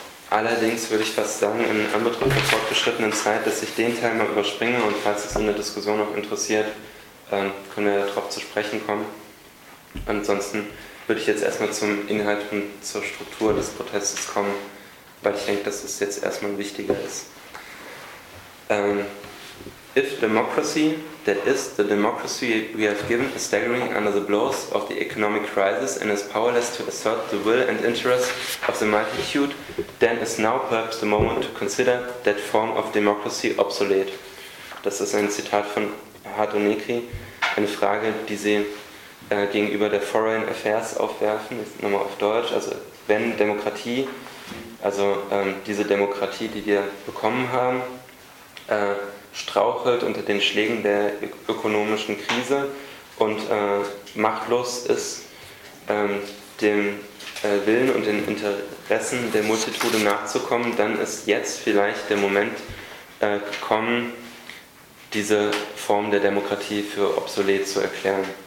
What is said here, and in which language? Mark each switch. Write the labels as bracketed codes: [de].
[de] Allerdings würde ich fast sagen, in Anbetracht der fortgeschrittenen Zeit, dass ich den Teil mal überspringe, und falls es in der Diskussion noch interessiert, können wir darauf zu sprechen kommen. Ansonsten würde ich jetzt erstmal zum Inhalt und zur Struktur des Protestes kommen, weil ich denke, dass es jetzt erstmal wichtiger ist. [en] If democracy, that is the democracy we have given, is staggering under the blows of the economic crisis and is powerless to assert the will and interest of the multitude, then is now perhaps the moment to consider that form of democracy obsolete. [de] Das ist ein Zitat von Hato Negri, eine Frage, die sie gegenüber der Foreign Affairs aufwerfen, nochmal auf Deutsch, also wenn Demokratie, also diese Demokratie, die wir bekommen haben, strauchelt unter den Schlägen der ökonomischen Krise und machtlos ist, dem Willen und den Interessen der Multitude nachzukommen, dann ist jetzt vielleicht der Moment gekommen, diese Form der Demokratie für obsolet zu erklären.